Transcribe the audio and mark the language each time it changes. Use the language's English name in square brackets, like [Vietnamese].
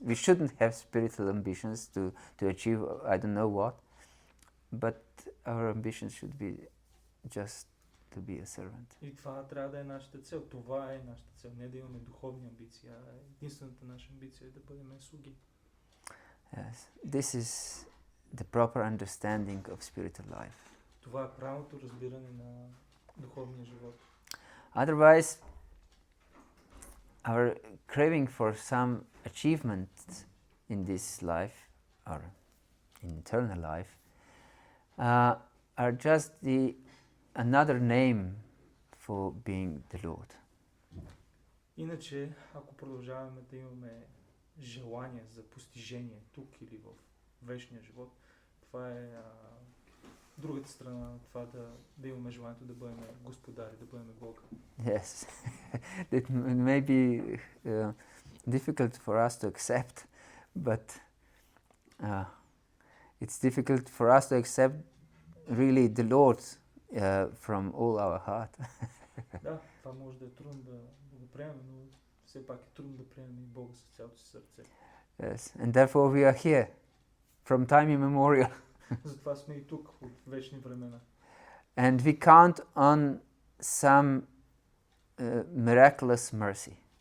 [English] We shouldn't have spiritual ambitions to achieve I don't know what, but our ambition should be just to be a servant. [Bulgarian] И това трябва да е нашата цел. Това е нашата цел. Не да имаме духовни амбиции, а единствената наша амбиция е да бъдем слуги. [English] Yes, this is the proper understanding of spiritual life. [Bulgarian] Това е правилното разбиране на духовния живот. [English] Otherwise, our craving for some achievement in this life, or in eternal life, are just another name for being the Lord. [Bulgarian] Иначе, ако продължаваме да имаме желание за постижение тук или в вечния живот, това е другата страна на това да имаме желанието да бъдем господари, да бъдем Бога. [English] Yes, it may be difficult for us to accept, but it's difficult for us to accept really the Lord from all our heart. [Bulgarian] Да, това може да е трудно да го приемем, но все пак е трудно да приемем и Бога с цялото си сърце. [English] Yes, and therefore we are here from time immemorial. [Bulgarian] Затова сме и тук от вечни времена. [English] And we count on some miraculous mercy.